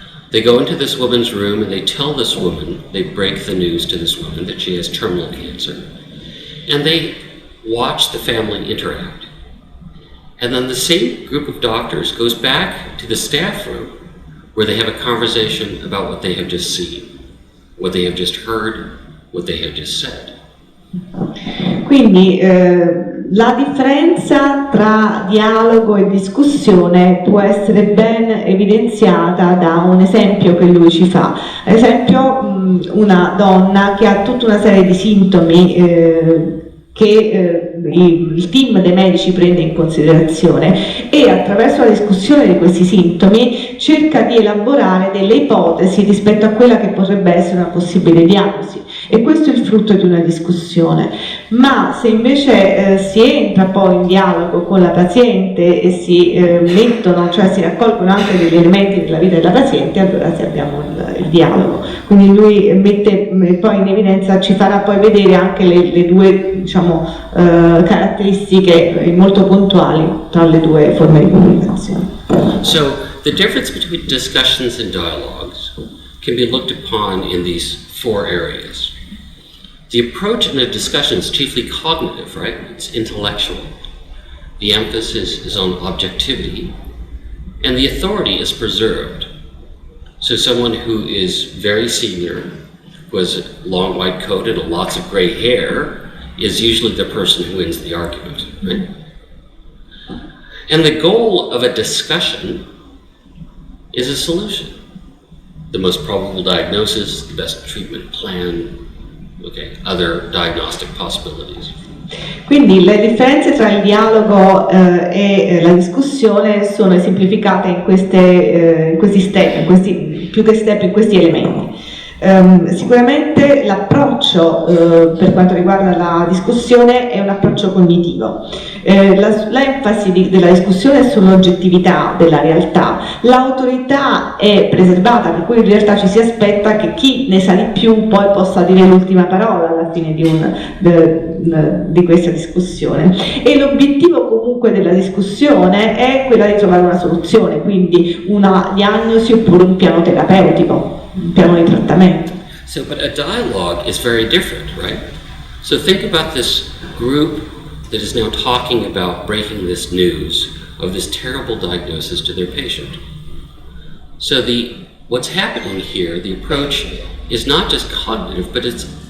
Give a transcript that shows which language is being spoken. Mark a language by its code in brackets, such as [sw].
[en] They go into this woman's room and they tell this woman, they break the news to this woman that she has terminal cancer, and they watch the family interact. And then the same group of doctors goes back to the staff room where they have a conversation about what they have just seen, what they have just heard, what they have just said. [it] Quindi la differenza tra dialogo e discussione può essere ben evidenziata da un esempio che lui ci fa. Ad esempio, una donna che ha tutta una serie di sintomi che il team dei medici prende in considerazione e attraverso la discussione di questi sintomi cerca di elaborare delle ipotesi rispetto a quella che potrebbe essere una possibile diagnosi, e questo è il frutto di una discussione. Ma se invece si entra poi in dialogo con la paziente e si mettono, cioè si raccolgono anche degli elementi della vita della paziente, allora sì, abbiamo il dialogo. Quindi lui mette poi in evidenza, ci farà poi vedere anche le due, diciamo, caratteristiche molto puntuali tra le due forme di comunicazione. [en] So the difference between discussions and dialogues can be looked upon in these four areas. The approach in a discussion is chiefly cognitive, right? It's intellectual. The emphasis is on objectivity, and the authority is preserved. So someone who is very senior, who has a long white coat and lots of gray hair, is usually the person who wins the argument, right? And the goal of a discussion is a solution. The most probable diagnosis, the best treatment plan, okay, other diagnostic possibilities. [it] Quindi le differenze tra il dialogo e la discussione sono esemplificate in questi step, più che step, in questi elementi. Sicuramente l'approccio per quanto riguarda la discussione è un approccio cognitivo. L'enfasi della discussione è sull'oggettività della realtà. L'autorità è preservata, per cui in realtà ci si aspetta che chi ne sa di più poi possa dire l'ultima parola alla fine di questa discussione. E l'obiettivo comunque della discussione è quella di trovare una soluzione, quindi una diagnosi oppure un piano terapeutico, un piano di trattamento. [en] So, but a dialogue is very different, right? So think about this group that is now talking about breaking this news of this terrible diagnosis to their patient. So what's happening here, the approach is not just cognitive, but it's